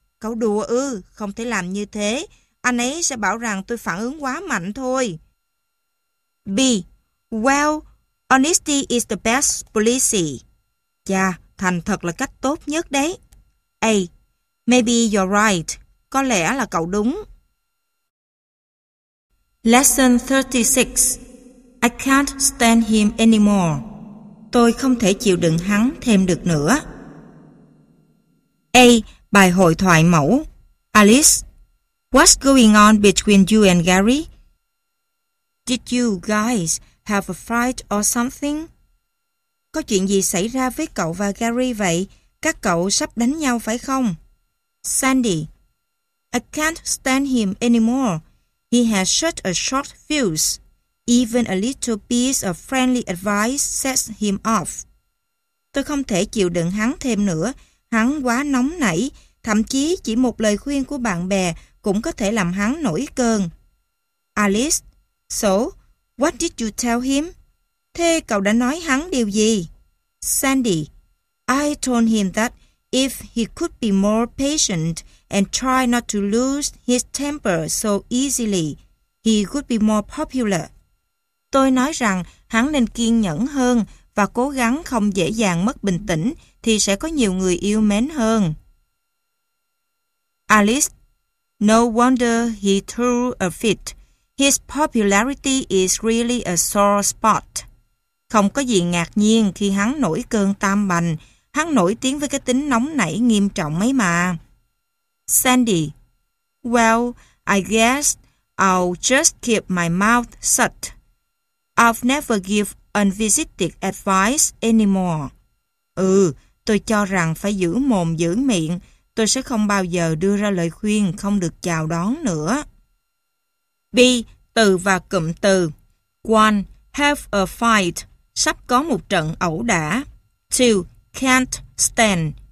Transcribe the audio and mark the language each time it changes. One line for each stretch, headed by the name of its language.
Vietnamese: Cậu đùa ư, không thể làm như thế. Anh ấy sẽ bảo rằng tôi phản ứng quá mạnh thôi.
English: B. Well, honesty is the best policy.
Vietnamese: Chà, thành thật là cách tốt nhất đấy.
English: A. Maybe you're right.
Vietnamese: Có lẽ là cậu đúng.
English: Lesson 36. I can't stand him anymore.
Vietnamese: Tôi không thể chịu đựng hắn thêm được nữa. A. Bài hội thoại mẫu.
English: Alice, what's going on between you and Gary? Did you guys have a fight or something?
Vietnamese: Có chuyện gì xảy ra với cậu và Gary vậy? Các cậu sắp đánh nhau phải không?
English: Sandy, I can't stand him anymore. He has such a short fuse. Even a little piece of friendly advice sets him off.
Vietnamese: Tôi không thể chịu đựng hắn thêm nữa. Hắn quá nóng nảy. Thậm chí chỉ một lời khuyên của bạn bè cũng có thể làm hắn nổi cơn.
English: Alice, so, what did you tell him?
Vietnamese: Thế cậu đã nói hắn điều gì?
English: Sandy, I told him that if he could be more patient and try not to lose his temper so easily, he could be more popular.
Vietnamese: Tôi nói rằng hắn nên kiên nhẫn hơn và cố gắng không dễ dàng mất bình tĩnh thì sẽ có nhiều người yêu mến hơn.
English: Alice, no wonder he threw a fit. His popularity is really a sore spot.
Vietnamese: Không có gì ngạc nhiên khi hắn nổi cơn tam bành. Hắn nổi tiếng với cái tính nóng nảy nghiêm trọng ấy mà.
English: Sandy, well, I guess I'll just keep my mouth shut. I've never give unvisited advice anymore.
Vietnamese: Ừ, tôi cho rằng phải giữ mồm giữ miệng. Tôi sẽ không bao giờ đưa ra lời khuyên không được chào đón nữa. B. Từ và cụm từ. 1. Have a fight. Sắp có một trận ẩu đả. 2. Can't stand.